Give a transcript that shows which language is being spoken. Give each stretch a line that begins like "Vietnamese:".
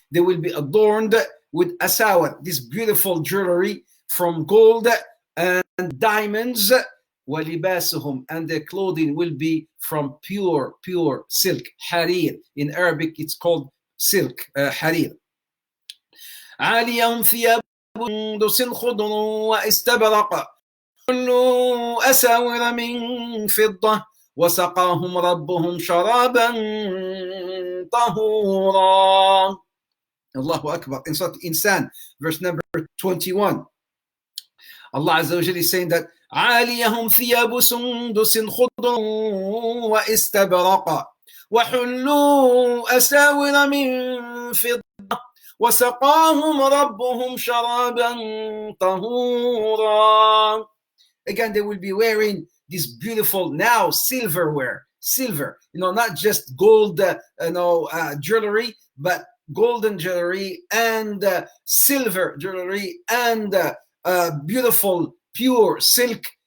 English: They will be adorned with asawar, this beautiful jewelry from gold and diamonds. وَلِبَاسُهُمْ, and their clothing will be from pure silk.
Arabic: حرير.
English: In Arabic it's called silk, حرير.
Arabic: عاليهم ثياب سندس خضر واستبرق كلوا أساور من فضة وسقاهم ربهم شرابا طهورا. Allahu Akbar.
English: In Surah Insan, verse number 21, Allah Azza wa Jalla is saying that
Arabic: عاليهم ثياب سندس خضر واستبرق وحلوا أساور من فضة وسقاهم ربهم شرابا طهورا.
English: Again, they will be wearing this beautiful now silver, not just gold, jewelry, but golden jewelry and silver jewelry and beautiful pure silk.